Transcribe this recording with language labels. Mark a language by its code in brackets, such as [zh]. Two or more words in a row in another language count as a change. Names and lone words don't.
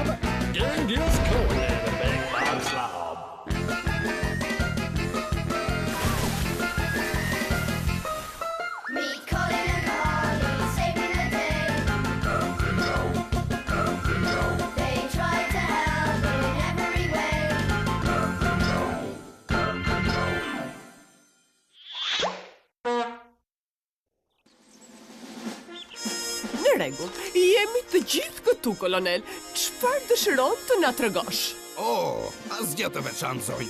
[en] Genghis Conan and a big Bob Slob. Meet Colin and Carly, saving the day. They try to help in every way. [sq] Në rregull, jemi të gjithë këtu, kolonel. Çfarë dëshiron të na tregosh? Asgjë të veçantë, zonjë.